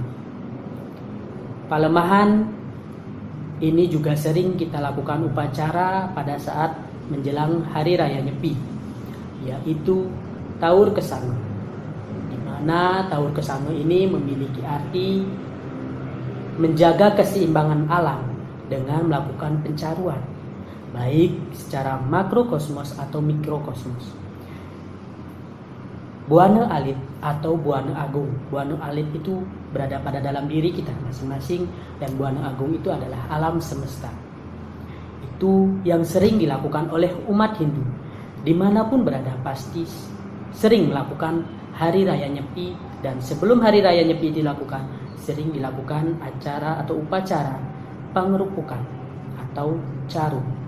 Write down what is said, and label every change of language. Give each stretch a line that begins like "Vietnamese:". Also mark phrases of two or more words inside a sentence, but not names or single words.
Indonesian: Palemahan ini juga sering kita lakukan upacara pada saat menjelang Hari Raya Nyepi, yaitu Taur Kesanga. Di mana Taur Kesanga ini memiliki arti menjaga keseimbangan alam dengan melakukan pencaruan, baik secara makrokosmos atau mikrokosmos. Buana alit atau buana agung. Buana alit itu berada pada dalam diri kita masing-masing, dan buana agung itu adalah alam semesta. Itu yang sering dilakukan oleh umat Hindu. Dimanapun berada pasti sering melakukan Hari Raya Nyepi, dan sebelum Hari Raya Nyepi dilakukan, sering dilakukan acara atau upacara pengerupukan atau caru.